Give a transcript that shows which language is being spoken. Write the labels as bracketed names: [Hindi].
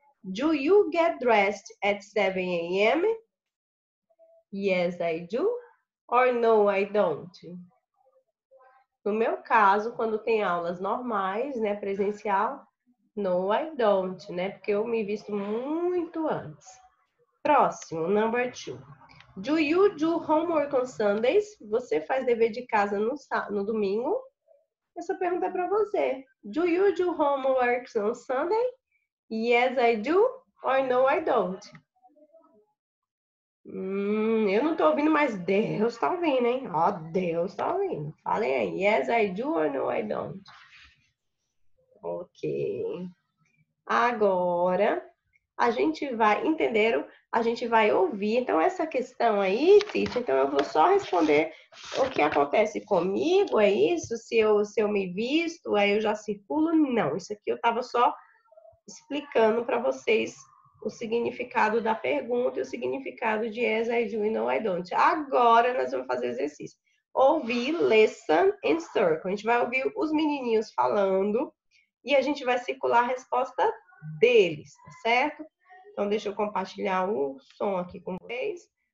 [English] Do you get dressed at 7 a.m.? Yes, I do. Or no, I don't. [Portuguese] No meu caso, quando tem aulas normais, né, presencial, [English] no, I don't, [Portuguese] né, porque eu me visto muito antes. Próximo, number 2. [English] Do you do homework on Sundays? [Portuguese] Você faz dever de casa no domingo? Essa pergunta é para você. [English] Do you do homework on Sunday? Yes, I do. Or no, I don't. [Portuguese] Eu não tô ouvindo, mas Deus tá ouvindo, hein? Ó, Deus tá ouvindo. Falem aí. [English] Yes, I do or no, I don't. [Portuguese] Ok. Agora, a gente vai, entenderam? A gente vai ouvir. Então, essa questão aí, Tite, então eu vou só responder o que acontece comigo, é isso? Se eu me visto, aí eu já circulo? Não, isso aqui eu estava só explicando para vocês o significado da pergunta e o significado de [English] yes, I do [Portuguese] e [English] no, I don't. [Portuguese] Agora, nós vamos fazer exercício. Ouvir, [English] listen and circle. [Portuguese] A gente vai ouvir os menininhos falando e a gente vai circular a resposta deles, tá certo? Então, deixa eu compartilhar o som aqui com vocês.